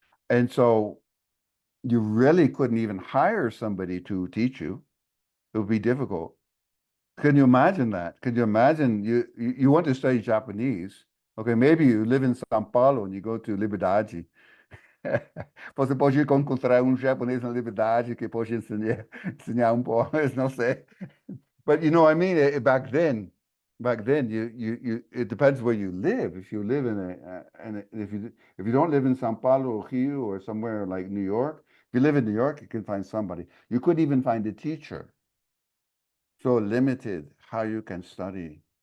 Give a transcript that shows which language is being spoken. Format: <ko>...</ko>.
<en>And so you really couldn't even hire somebody to teach you. It would be difficult. Can you imagine that? Can you imagine you want to study Japanese? Okay, maybe you live in São Paulo and you go to Liberdade.</en> <pt>Você pode encontrar japonês na Liberdade que pode ensinar pouco, não sei.</pt> <en>But you know what I mean? Back then, it depends where you live. If you live and if you don't live in São Paulo or Rio or somewhere like New York, if you live in New York, you can find somebody. You couldn't even find a teacher. So limited how you can study.</en>